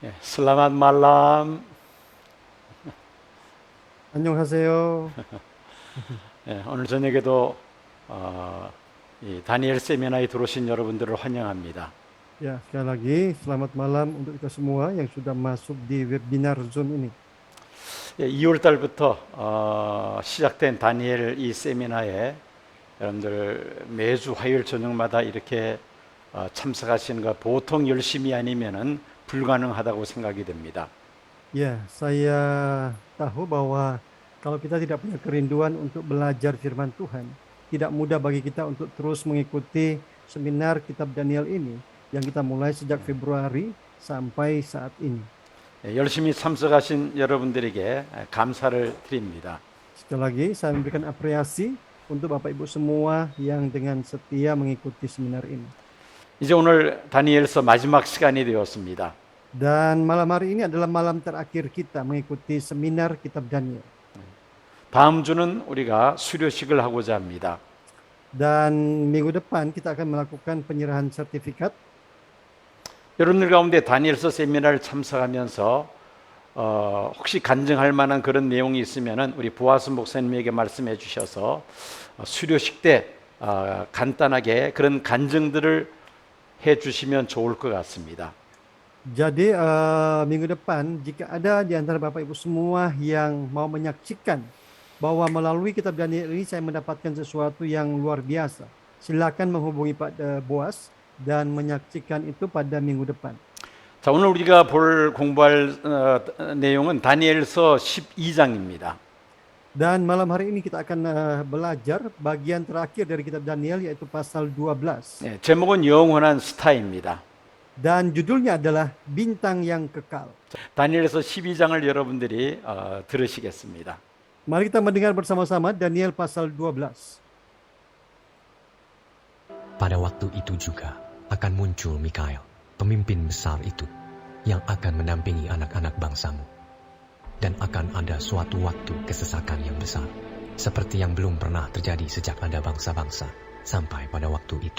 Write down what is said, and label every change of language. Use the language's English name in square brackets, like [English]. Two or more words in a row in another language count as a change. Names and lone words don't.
[Indonesian] Selamat malam. [Korean] 안녕하세요. 예, 오늘 저녁에도 이 다니엘 세미나에 들어오신 여러분들을 환영합니다. [Indonesian] Ya, sekali lagi selamat malam untuk kita semua yang sudah masuk di webinar Zoom ini. [Korean] 예, 2월 달부터 시작된 다니엘 이 세미나에 여러분들 매주 화요일 저녁마다 이렇게 참석하시는 거 보통 열심히 아니면은 불가능하다고 생각이 됩니다. [Indonesian] Ya, saya tahu bahwa kalau kita tidak punya kerinduan untuk belajar firman Tuhan, tidak mudah bagi kita untuk terus mengikuti seminar Kitab Daniel ini yang kita mulai sejak Februari sampai saat ini. [Korean] 예, 열심히 참석하신 여러분들에게 감사를 드립니다. [Indonesian] Sekali lagi saya memberikan apresiasi untuk Bapak Ibu semua yang dengan setia mengikuti seminar ini. [Korean] 이제 오늘 다니엘서 마지막 시간이 되었습니다. [Indonesian] Dan malam hari ini adalah malam terakhir kita mengikuti seminar Kitab Daniel. [Korean] 다음 주는 우리가 수료식을 하고자 합니다. [Indonesian] Dan minggu depan kita akan melakukan penyerahan sertifikat. [Korean] 여러분들 가운데 다니엘서 세미나를 참석하면서 혹시 간증할 만한 그런 내용이 있으면은 우리 부하순 목사님에게 말씀해 주셔서 수료식 때 간단하게 그런 간증들을 해 주시면 좋을 것 같습니다. [Indonesian] Jadi minggu depan jika ada di antara Bapak Ibu semua yang mau menyaksikan bahwa melalui Kitab Daniel ini saya mendapatkan sesuatu yang luar biasa, silakan menghubungi Pak Boas dan menyaksikan itu pada minggu depan. [Korean] 자, 오늘 우리가 공부할 내용은 다니엘서 12장입니다. [Indonesian] Dan malam hari ini kita akan belajar bagian terakhir dari Kitab Daniel yaitu pasal 12. [Korean] 네, 제목은 영원한 스타입니다. [Indonesian] Dan judulnya adalah Bintang yang Kekal. [Korean] 다니엘서 12장을 여러분들이 들으시겠습니다. [Indonesian] Mari kita mendengar bersama-sama Daniel pasal 12. Pada waktu itu juga akan muncul Mikael, pemimpin besar itu, yang akan mendampingi anak-anak bangsamu. Dan akan ada suatu waktu kesesakan yang besar, seperti yang belum pernah terjadi sejak ada bangsa-bangsa sampai pada waktu itu.